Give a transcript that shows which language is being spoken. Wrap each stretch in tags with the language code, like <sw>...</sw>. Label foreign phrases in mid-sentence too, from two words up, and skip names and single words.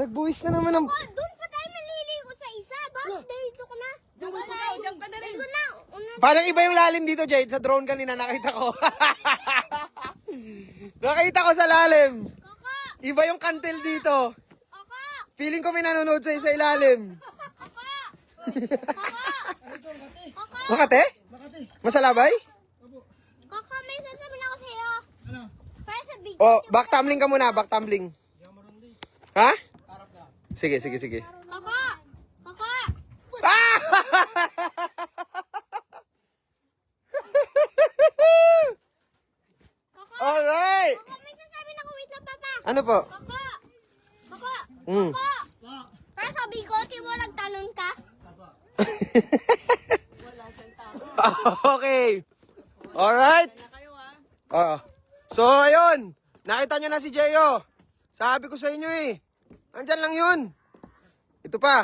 <tl>Oh, doon pa tayo maliligo sa isa. Bakit dito ko na? Diyan ka na rin. Ligo na. Una. Parang iba yung lalim dito, Jade. Sa drone kanina nakita ko. Nakita ko sa lalim. Koko. Iba yung kantel dito. Koko. Feeling ko may nanonood sa ilalim. Koko. Koko. Koko. Makate? Masalabay? Koko, may sasabihin ako sa'yo. Ano? Para sa big. Oh,</tl> <en>back tumbling</en> <tl>ka muna,</tl> <en>back tumbling.</en> <tl>Ha? Sige, sige, sige. Koko. Koko. Ah! Koko. Alright! Koko, may sasabihin ako. Wait lang, Papa. Ano po? Koko. Koko. Mm. Koko. Para sa bigote mo, nagtalon ka. Okay. Alright. Na kayo ha. So, ayun. Nakita nyo na si Jeyo. Sabi ko sa inyo eh. Andyan lang yun. Ito pa.</tl>